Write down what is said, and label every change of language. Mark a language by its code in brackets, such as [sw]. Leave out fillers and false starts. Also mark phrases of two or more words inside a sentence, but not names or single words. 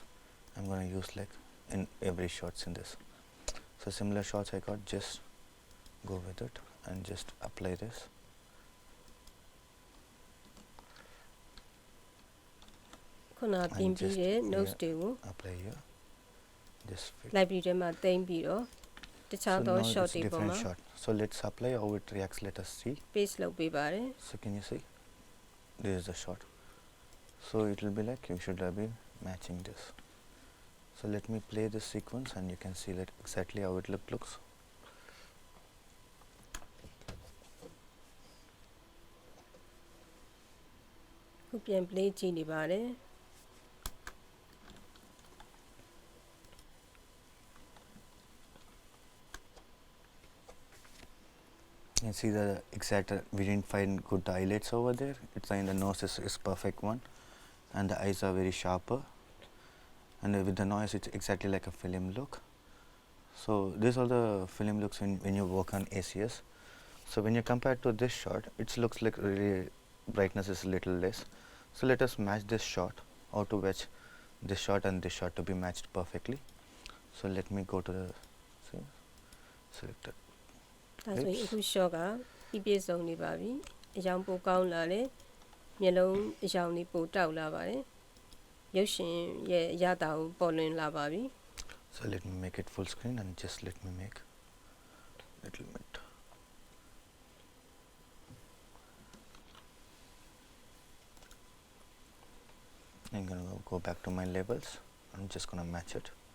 [en] I'm going to use like in every shots in this. So similar shots I got, just go with it and just apply this. And just notes apply here. Just fit. [my] Library ထဲမှာသိမ်းပြီးတော့တခြားသော [en] So now shot it's [my] တွေပေါ် [en] different [my] မှာ [en] shot. So let's apply how it reacts. Let us see. [my] paste လုပ်ပေးပါတယ် [en] So can you see? This is the shot. So it will be like you should have been matching this. So let me play this sequence and you can see that exactly how it looks. [my] ခုပြန် play ကြည့်နေပါတယ် [en] You can see the exact we didn't find good highlights over there. It's in the nose is perfect one and the eyes are very sharper, and with the noise it's exactly like a film look. So these are the film looks when you work on ACS. So when you compare to this shot, it looks like really brightness is a little less. So let us match this shot, how to match this shot and this shot to be matched perfectly. So let me go to the select it. [my] ဒါဆိုရင်အခု shot ကပြည့်စုံနေပါပြီအရောင်ပိုကောင်းလာတယ်မျက်လုံးအရောင်တွေပိုတောက်လာပါတယ်ရုပ်ရှင်ရဲ့အရသာကိုပေါ်လွင်လာပါပြီ [en] So let me make it full screen and just let me make little bit. I'm gonna go back to my labels. I'm just gonna match it.